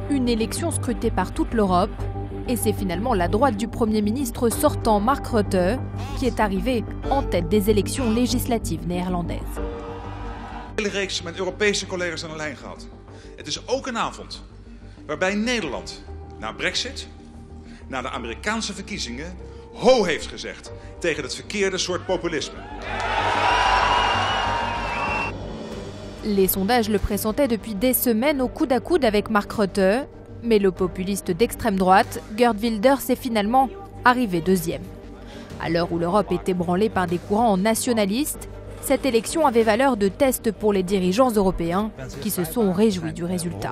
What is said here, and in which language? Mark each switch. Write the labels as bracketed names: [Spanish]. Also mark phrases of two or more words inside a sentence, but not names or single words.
[French] élection scrutée par toute l'Europe. Et c'est finalement la droite du Premier ministre sortant Mark Rutte qui est arrivée en tête des élections législatives néerlandaises. [Dutch] Een hele reeks met Europese collega's aan de lijn gehad. Het is ook een avond waarbij Nederland na Brexit, na de Amerikaanse verkiezingen, ho heeft gezegd tegen het verkeerde soort populisme. [French] Les sondages le pressentaient depuis des semaines au coude à coude avec Mark Rutte, mais le populiste d'extrême droite, Geert Wilders, est finalement arrivé deuxième. À l'heure où l'Europe est ébranlée par des courants nationalistes, cette élection avait valeur de test pour les dirigeants européens qui se sont réjouis du résultat.